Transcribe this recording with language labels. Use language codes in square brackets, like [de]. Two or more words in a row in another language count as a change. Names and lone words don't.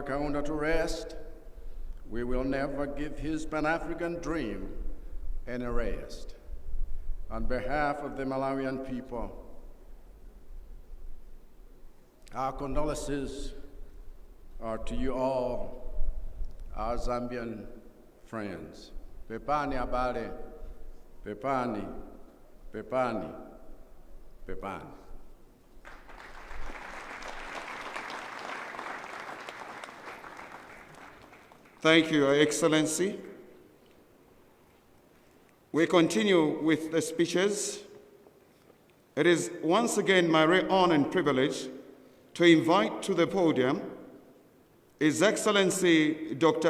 [en] Kaunda to rest, we will never give his Pan-African dream any rest. On behalf of the Malawian people, our condolences are to you all, our Zambian friends. [ny] Pepani abale, pepani, pepani, pepani. [en] Thank you, Your Excellency. We continue with the speeches. It is once again my great honor and privilege to invite to the podium His Excellency Dr.